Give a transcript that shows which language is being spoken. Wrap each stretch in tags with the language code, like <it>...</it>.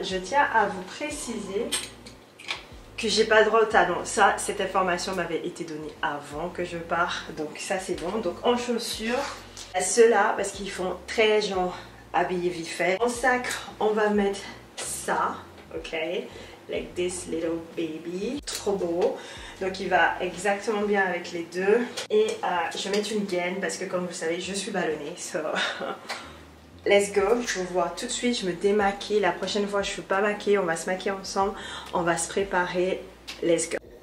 <fr>Je tiens à vous préciser que j'ai pas droit au talon. Ça, cette information m'avait été donnée avant que je parte. Donc ça c'est bon. Donc en chaussures, ceux-là parce qu'ils font très genre habillé vite fait. En sac, on va mettre ça.</fr> <en>Ok, like this little baby.</en> <fr>Trop beau. Donc il va exactement bien avec les deux. Et je vais mettre une gaine parce que comme vous savez, je suis ballonnée.</fr> <en>So let's go,</en> <fr>je vous vois tout de suite, je me démaquille. La prochaine fois, je ne suis pas maquillée, on va se maquiller ensemble. On va se préparer.</fr> <en>Let's go.</en>